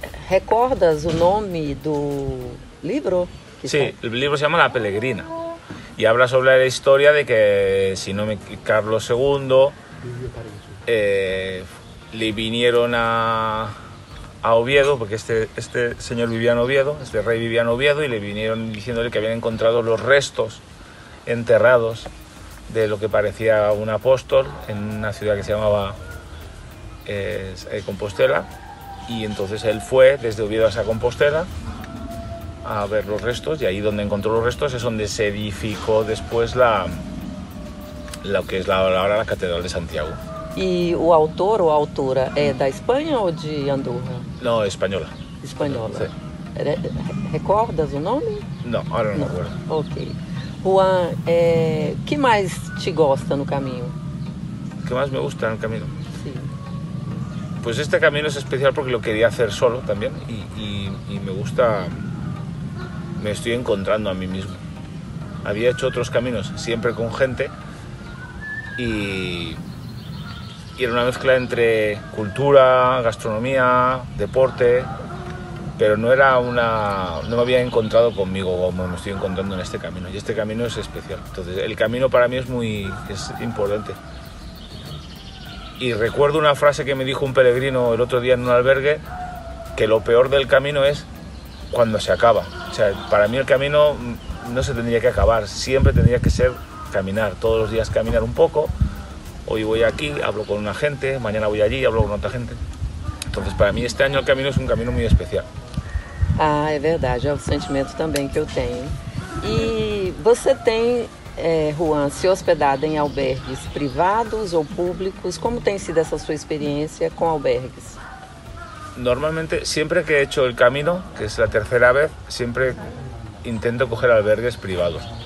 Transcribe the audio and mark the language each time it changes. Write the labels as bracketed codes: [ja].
[pt] ¿recordas o nome do livro? [es] Sí, el libro se llama La Peregrina y habla sobre la historia de que, Carlos II le vinieron a Oviedo, porque este señor vivía en Oviedo, este rey vivía en Oviedo, y le vinieron diciéndole que habían encontrado los restos enterrados de lo que parecía un apóstol en una ciudad que se llamaba Compostela, y entonces él fue desde Oviedo hasta Compostela a ver los restos, y ahí donde encontró los restos es donde se edificó después lo que es ahora la Catedral de Santiago. [pt] E o autor ou autora é da Espanha ou de Andorra? [es] No, española. [pt] Espanhola. [es] Sí. [pt] Recordas o nome? [es] No, ahora no me acuerdo. Ok. [pt] Juan, que mais te gosta no caminho? [es] ¿Qué más me gusta en el camino? Sí. Pues este camino es especial porque lo quería hacer solo también y me gusta, me estoy encontrando a mí mismo. Había hecho otros caminos siempre con gente y era una mezcla entre cultura, gastronomía, deporte, pero no me había encontrado conmigo como me estoy encontrando en este camino, y este camino es especial. Entonces el camino para mí es importante. Y recuerdo una frase que me dijo un peregrino el otro día en un albergue, que lo peor del camino es cuando se acaba. O sea, para mí el camino no se tendría que acabar, siempre tendría que ser caminar, todos los días caminar un poco. Hoy voy aquí, hablo con una gente, mañana voy allí, hablo con otra gente. Entonces para mí este año el camino es un camino muy especial. [pt] Ah, é verdade, é o sentimento também que eu tenho. E você tem, Juan, se hospedado em albergues privados ou públicos? Como tem sido essa sua experiência com albergues? [es] Normalmente, siempre que he hecho el camino, que es la tercera vez, siempre intento coger albergues privados.